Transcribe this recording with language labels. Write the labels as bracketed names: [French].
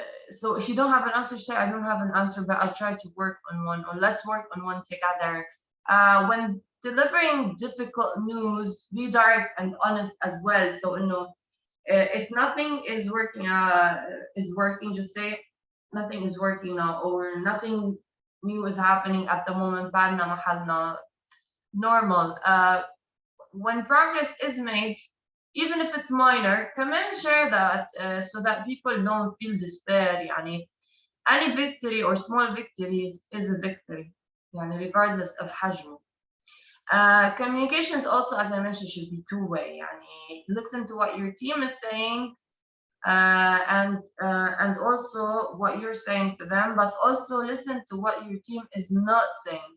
[English] So if you don't have an answer, say I don't have an answer, but I'll try to work on one, or let's work on one together. When delivering difficult news, be direct and honest as well. So if nothing is working, just say nothing is working now, or nothing new is happening at the moment. [Arabic] بعدنا محلنا normal. [English] When progress is made, even if it's minor, come and share that so that people don't feel despair. يعني any victory or small victories is a victory, يعني regardless of حجمه. Communications also, as I mentioned, should be two-way. يعني listen to what your team is saying, and also what you're saying to them, but also listen to what your team is not saying.